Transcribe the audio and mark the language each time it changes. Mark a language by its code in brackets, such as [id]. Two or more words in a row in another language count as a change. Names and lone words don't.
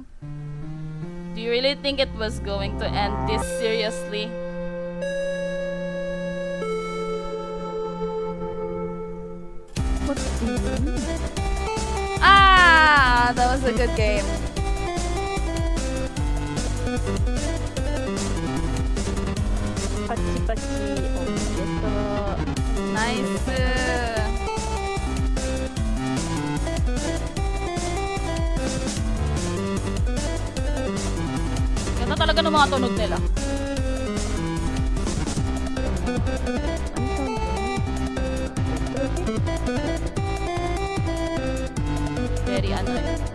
[en] Do you really think it was going to end this seriously? What's this? Ah! That was a good game. [ja] パチパチおめでとう。 [tl] ナイス。Ganda talaga ng mga tunog nila. Very ano eh.